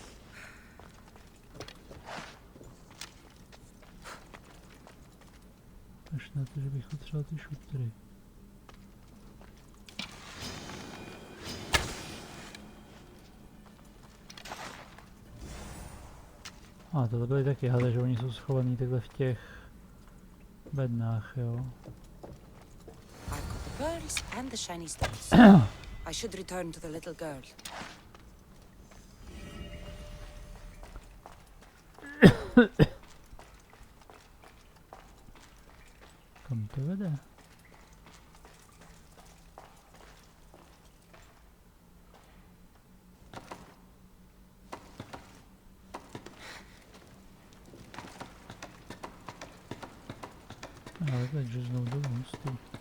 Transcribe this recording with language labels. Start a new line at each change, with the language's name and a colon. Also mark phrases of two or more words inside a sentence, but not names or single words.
Czech: Až na to, že bych potřeboval ty šutry. A tohle byly taky hady, že oni jsou schovaní takhle v těch bednách, jo.
English: I've got the pearls and the shiny stones. I should return to the little girl.
Czech: Kam to vede? Ale takže znovu do hustý.